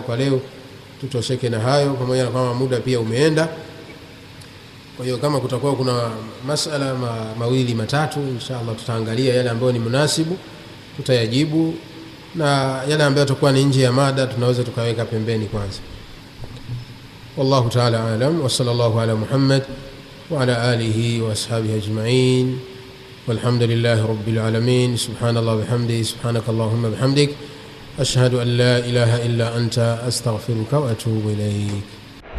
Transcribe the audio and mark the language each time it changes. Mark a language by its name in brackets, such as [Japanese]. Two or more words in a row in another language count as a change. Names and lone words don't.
[Swahili] Kwa leo tutosheke na hayo, pamoja na kama muda pia umeenda. Kwa hiyo kama kutakuwa kuna masala mawili matatu, [Arabic] إن شاء الله [Swahili] tutaangalia yale ambayo ni munasibu tutayajibu, na yale ambayo yatakuwa ni nje ya mada tunaweza tukaweka pembeni kwanza. [Arabic] والله تعالى أعلم، وصلى الله على محمد وعلى آله وأصحابه أجمعين، والحمد لله رب العالمين. سبحان الله وبحمده، سبحانك اللهم وبحمدك، أشهد أن لا إله إلا أنت أستغفرك وأتوب إليك.